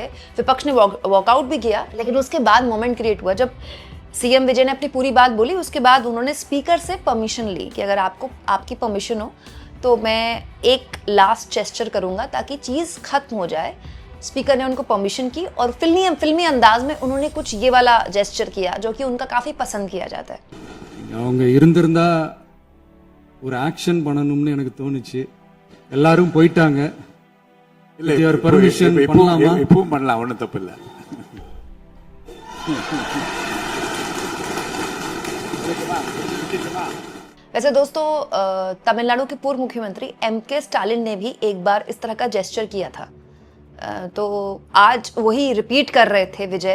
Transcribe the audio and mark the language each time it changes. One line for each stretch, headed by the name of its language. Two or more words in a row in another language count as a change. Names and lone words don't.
Hindi: विपक्ष ने वॉकआउट भी किया, लेकिन उसके बाद
English: moment create
Hindi: हुआ जब सीएम विजय ने अपनी पूरी बात बोली। उसके बाद उन्होंने स्पीकर से परमिशन ली कि अगर आपकी परमिशन हो तो मैं एक
English: last gesture
Hindi: करूंगा ताकि चीज़ खत्म हो जाए। स्पीकर ने उनको परमिशन की और फिल्मी अंदाज में उन्होंने कुछ ये वाला जेस्चर किया जो कि उनका काफ़ी पसंद किया जाता है।
Tamil: அவங்க இருந்திருந்தா ஒரு ஆக்ஷன் பண்ணணும்னு எனக்கு தோணுச்சு. எல்லாரும் போயிட்டாங்க. இல்ல ஒரு பர்மிஷன் பண்ணலாமா? இப்பவும் பண்ணலாம், ஒன்றும் தப்பு இல்லை.
Hindi: वैसे दोस्तों, तमिलनाडु के पूर्व मुख्यमंत्री एमके स्टालिन ने भी एक बार इस तरह का जेस्चर किया था, तो आज वही रिपीट कर रहे थे विजय।